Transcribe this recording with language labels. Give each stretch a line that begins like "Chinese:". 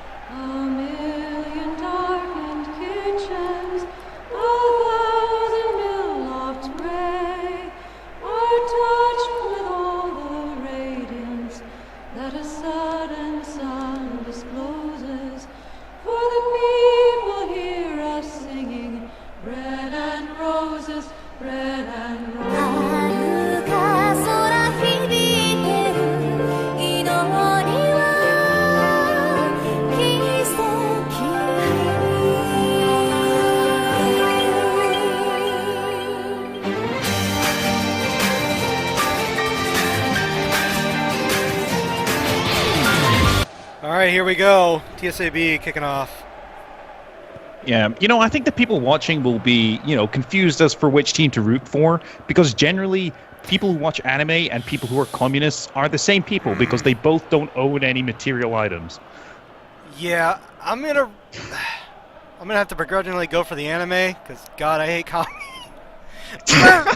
English: A million darkened kitchens, a thousand mill lofts gray, are touched with all the radiance that a sudden sun discloses. For the people hear us singing, bread and roses, bread and roses.
Japanese: 遥か空響いてる祈りは奇跡.
English: All right, here we go. TSAB kicking off. Yeah, I think the people watching will be, confused as for which team to root for, because generally people who watch anime and people who are communists are the same people because they both don't own any material items. Yeah, I'm gonna have to begrudgingly go for the anime because God, I hate communists.